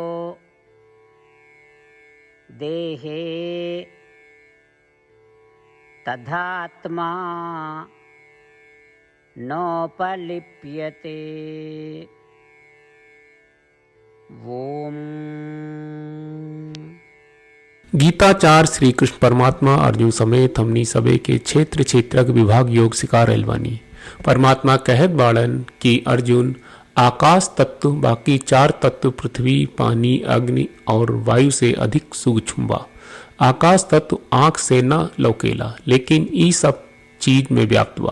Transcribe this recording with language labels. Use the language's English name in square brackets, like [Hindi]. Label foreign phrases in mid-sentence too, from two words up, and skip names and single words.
[Sanskrit] देहे तथात्मा नोपलिप्यते। ओम। [Bhojpuri] गीताचार श्री कृष्ण परमात्मा अर्जुन समेत हमनी सबे के क्षेत्र क्षेत्रक विभाग योग सिखा रहल बानी। परमात्मा कहत बाड़न कि अर्जुन आकाश तत्व बाकी चार तत्व पृथ्वी पानी अग्नि और वायु से अधिक सूक्ष्म बा। आकाश तत्व आंख से न लौकेला लेकिन ई सब चीज में व्याप्त बा।